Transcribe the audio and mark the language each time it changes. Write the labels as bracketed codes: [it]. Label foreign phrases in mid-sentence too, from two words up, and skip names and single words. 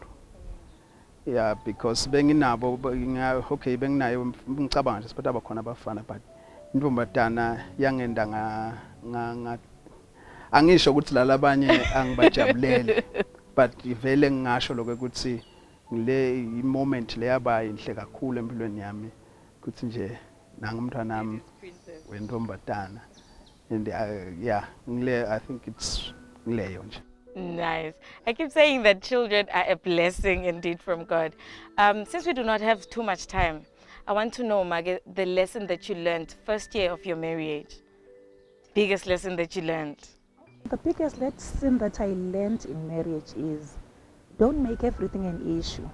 [zu] Yeah, because benginabo okay benginayo ngicabanga nje siphatha abakhona abafana but intombazana yangenda nga angisho ukuthi lalabanye angibajabulele but ivele ngingasho lokho ukuthi ngile moment le yaba inhle kakhulu empilweni yami ukuthi nje nangumntwana nami wentombazana [en] and yeah [zu] ngile [en] I think it's [zu] ngileyo nje. [en] Nice. I keep saying that children are a blessing indeed from God. Since we do not have too much time, I want to know, Mage, the lesson that you learned first year of your marriage. Biggest lesson that you learned. The biggest lesson that I learned in marriage is don't make everything an issue.